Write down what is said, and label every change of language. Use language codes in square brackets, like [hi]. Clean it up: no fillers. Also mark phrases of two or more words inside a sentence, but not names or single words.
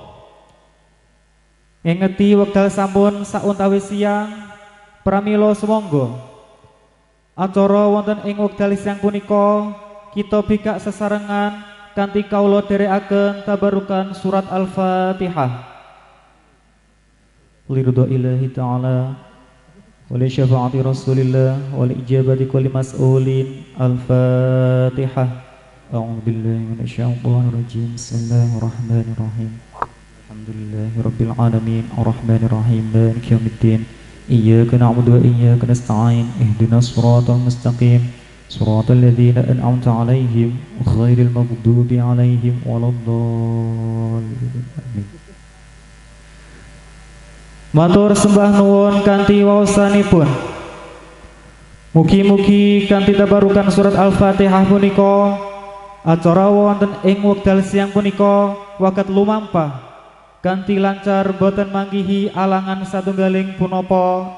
[jv] Ngeti wekdal sampun sauntawis siang pramila sumangga acara wonten ing wekdal siang punika kita bikak sesarengan kanthi kawula dherekaken tabarukan surat Al-Fatihah. [ar] لرضا الله تعالى ولشفاعة رسول الله ولإجابة كل مسؤول. Al-Fatihah. أعوذ بالله من الشيطان الرجيم. بسم الله الرحمن الرحيم. الحمد لله رب العالمين الرحمن الرحيم مالك يوم الدين. إياك نعبد وإياك نستعين. اهدنا الصراط المستقيم. صراط الذين أنعمت عليهم غير المغضوب عليهم ولا الضالين. [jv] Matur sembah nuwun kanthi waosanipun. Mugi-mugi kanthi tabarukan surat Al-Fatihah punika acara wonten ing wekdal siang punika waket lumampah kanthi lancar boten manggihi alangan satunggaling punapa.